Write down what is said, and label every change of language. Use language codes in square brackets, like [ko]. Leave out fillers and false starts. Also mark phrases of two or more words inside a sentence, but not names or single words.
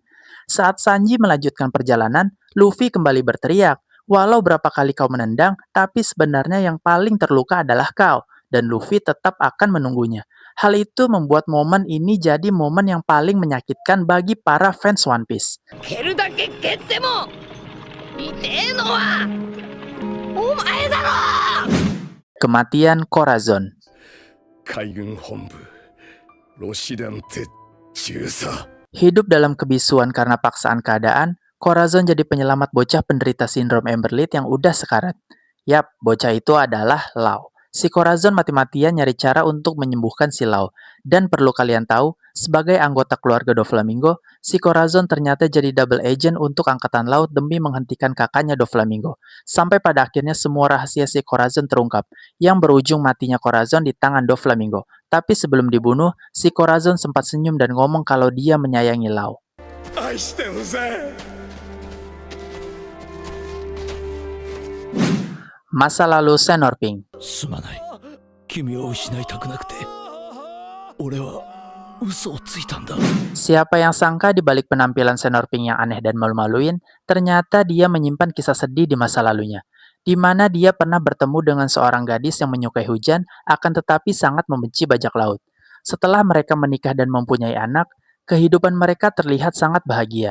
[id] Saat Sanji melanjutkan perjalanan, Luffy kembali berteriak, "Walau berapa kali kau menendang, tapi sebenarnya yang paling terluka adalah kau." Dan Luffy tetap akan menunggunya. Hal itu membuat momen ini jadi momen yang paling menyakitkan bagi para fans One Piece. [ja] 蹴るだけ蹴っても痛えのはお前だろ。 [id] Kematian Corazon. [ja] 海軍本部ロシダンテ中佐 [id] Hidup dalam kebisuan karena paksaan keadaan, Corazon jadi penyelamat bocah penderita sindrom Emberlit yang udah sekarat. Yap, bocah itu adalah Lau. Si Corazon mati-matian nyari cara untuk menyembuhkan si Lau. Dan perlu kalian tahu, Sebagai anggota keluarga Doflamingo, si Corazon ternyata jadi [en] double agent [id] untuk angkatan laut demi menghentikan kakaknya Doflamingo. Sampai pada akhirnya semua rahasia si Corazon terungkap, yang berujung matinya Corazon di tangan Doflamingo. Tapi sebelum dibunuh, si Corazon sempat senyum dan ngomong kalau dia menyayangi Lau. [ja] 愛してるぜ [id] Masa lalu Senor Pink. [ja] すまない。君を失いたくなくて。俺は嘘をついたんだ。 [id] Siapa yang sangka di balik penampilan Senor Pink yang aneh dan malu-maluin, ternyata dia menyimpan kisah sedih di masa lalunya, di mana dia pernah bertemu dengan seorang gadis yang menyukai hujan, akan tetapi sangat membenci bajak laut. Setelah mereka menikah dan mempunyai anak, kehidupan mereka terlihat sangat bahagia.